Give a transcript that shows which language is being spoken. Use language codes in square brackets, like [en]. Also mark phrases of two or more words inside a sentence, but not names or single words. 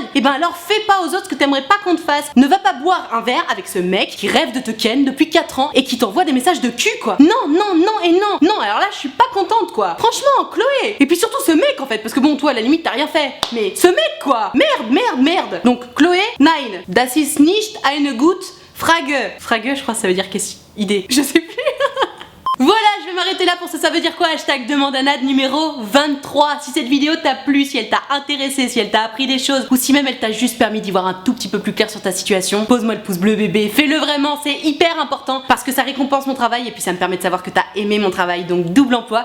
[fr] Et ben alors fais pas aux autres ce que t'aimerais pas qu'on te fasse. Ne va pas boire un verre avec ce mec qui rêve de te ken depuis 4 ans et qui t'envoie des messages de cul quoi. Non non non et non. Non alors là je suis pas contente quoi. Franchement Chloé. Et puis surtout ce mec en fait parce que bon toi à la limite t'as rien fait. Mais ce mec quoi. Merde merde merde. Donc Chloé, [de] nein. Das ist nicht eine gut Frage. [fr] Frage je crois que ça veut dire question. Idée. Je sais plus. Voilà, je je vais m'arrêter là pour ça veut dire quoi hashtag demande à Nad numéro 23. Si cette vidéo t'a plu, si elle t'a intéressé, si elle t'a appris des choses ou si même elle t'a juste permis d'y voir un tout petit peu plus clair sur ta situation, pose-moi le pouce bleu bébé, fais-le vraiment, c'est hyper important parce que ça récompense mon travail et puis ça me permet de savoir que t'as aimé mon travail, donc double emploi.